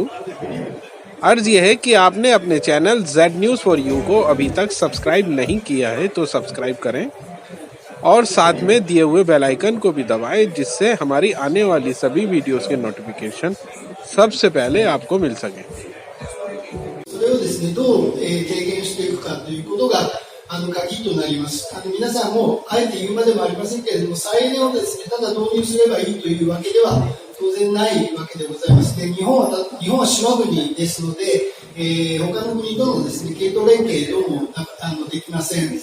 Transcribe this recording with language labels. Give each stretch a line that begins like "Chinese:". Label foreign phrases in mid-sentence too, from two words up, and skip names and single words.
Hindi: अर्ज़ यह है कि आपने अपने चैनल जेड न्यूज़ फॉर यू को अभी तक सब्सक्राइब नहीं किया है तो सब्सक्राइब करें और साथ में दिए हुए
English: bell icon
Hindi: को भी दबाएं, जिससे हमारी आने वाली सभी वीडियोस के नोटिफिकेशन सबसे पहले आपको मिल सकें।
Japanese: それをですね、どう軽減していくかということが鍵となります。皆さんもあえて言うまでもありませんけれども、再エネをですね、ただ導入すればいいというわけでは当然ないわけでございます。で、日本は島国ですので、他の国とのですね、系統連携どうもできません。